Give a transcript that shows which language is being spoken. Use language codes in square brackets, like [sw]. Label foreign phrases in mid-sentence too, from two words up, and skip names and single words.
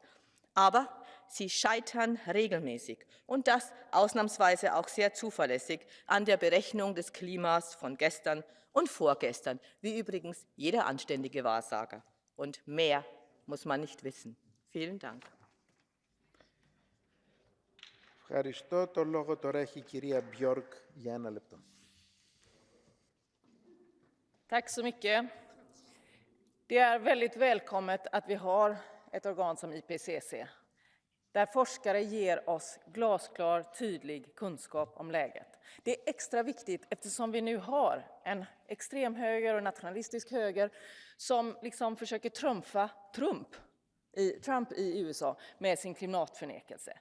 [de] Aber sie scheitern regelmäßig und das ausnahmsweise auch sehr zuverlässig an der Berechnung des Klimas von gestern und vorgestern, wie übrigens jeder anständige Wahrsager. Und mehr muss man nicht wissen. Vielen Dank. [el] Ευχαριστώ. Το λόγο τώρα έχει η κυρία Björk για 1 λεπτό. [sv] Tack så mycket. Det är väldigt välkommet att vi har ett organ som IPCC, där forskare ger oss glasklar, tydlig kunskap om läget. Det är extra viktigt eftersom vi nu har en extremhöger och nationalistisk höger som liksom försöker trumfa Trump i USA med sin klimatförnekelse.